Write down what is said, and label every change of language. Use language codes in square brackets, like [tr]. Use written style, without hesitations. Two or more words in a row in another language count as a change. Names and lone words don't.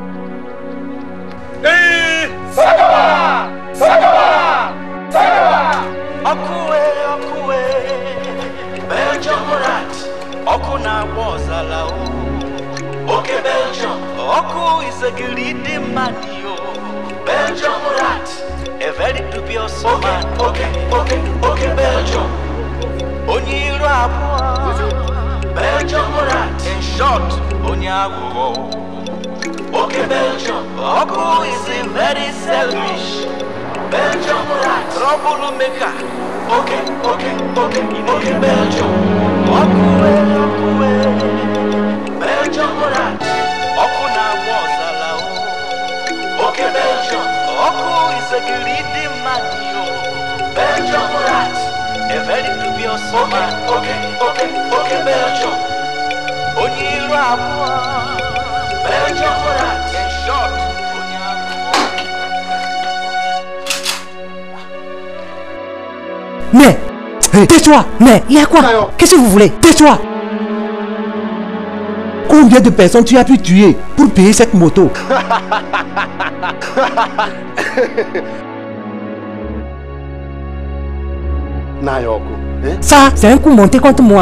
[en] Hey! Sakaba! Sakaba! Sakaba! Okue! Belgium rat, Oku na Mozala. Okay, Belgium, Oku is a greedy manio. Belgium rat, a very dubious man. Okay, Belgium. Onyira Belgium rat, in short, Onyago. Okay, Belgium. Oku is very selfish. Belgium rat. Troublemaker. Okay, Belgium. Oku. Belgium rat. Oku na wazala. Okay, Belgium. Oku is a greedy man. Belgium rat. A very dubious man. Okay, Belgium. Onyiro abua. Belgium rat. In short, [fr] Mais, tais-toi. Mais, il y a quoi? Qu'est-ce que vous voulez? Tais-toi. Combien de personnes tu as pu tuer pour payer cette moto? Ça, c'est un coup monté contre moi.